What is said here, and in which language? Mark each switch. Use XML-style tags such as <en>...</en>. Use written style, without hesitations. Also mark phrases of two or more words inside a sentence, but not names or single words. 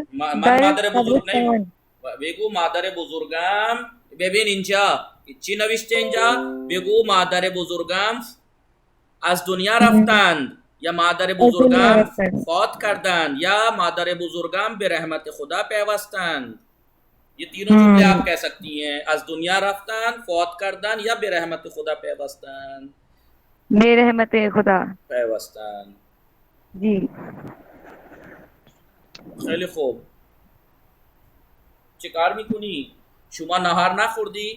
<fa>نه. بگو مادر بزرگم. ببین اینجا چی نوشته اینجا؟ بگو مادر بزرگم از دنیا رفتند یا مادر بزرگم فوت کردند یا مادر بزرگم به رحمت خدا پیوستند.</fa> <hi>ये तीनों जुमले आप कह सकती हैं.</hi> <fa>از دنیا رفتن، فوت کردن یا به رحمت خدا پیوستن. به رحمت خدا پیوستن. جی. خیلی خوب. چه کار میکنی؟ شما نهار نخوردی؟</fa>